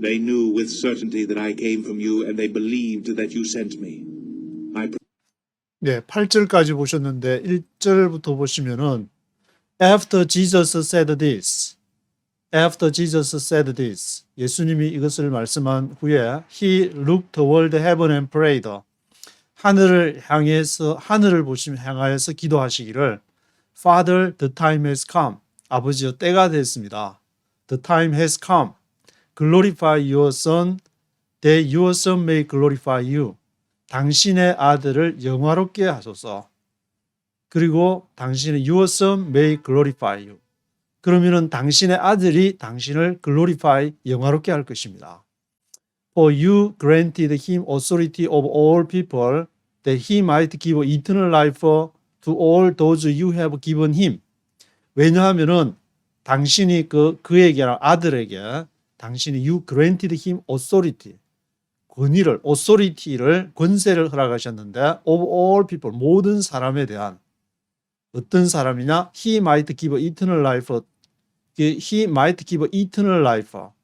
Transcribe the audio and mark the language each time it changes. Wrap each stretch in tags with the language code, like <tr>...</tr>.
<en>They knew with certainty that I came from you, and they believed that you sent me.</en> <ko>네, 8절까지 보셨는데 1절부터 보시면은</ko> <en>After Jesus said this, After Jesus said this,</en> <ko>예수님이 이것을 말씀한 후에</ko> <en>He looked toward heaven and prayed.</en> <ko>하늘을 향해서, 하늘을 보시며 향하여서 기도하시기를</ko> <en>Father, the time has come.</en> <ko>아버지여, 때가 됐습니다.</ko> <en>The time has come. Glorify your Son, that your Son may glorify you.</en> <ko>당신의 아들을 영화롭게 하소서. 그리고 당신의</ko> <en>your Son may glorify you.</en> <ko>그러면은 당신의 아들이 당신을 glorify, 영화롭게 할 것입니다.</ko> <en>For you granted him authority over all people, that he might give eternal life to all those you have given him.</en> <ko>왜냐하면은 당신이 그에게, 아들에게 당신이</ko> <en>you granted him authority,</en> <ko>권위를, authority를, 권세를 허락하셨는데</ko> <en>of all people,</en> <ko>모든 사람에 대한, 어떤 사람이냐?</ko> <en>He might give eternal life. He might give eternal life.</en>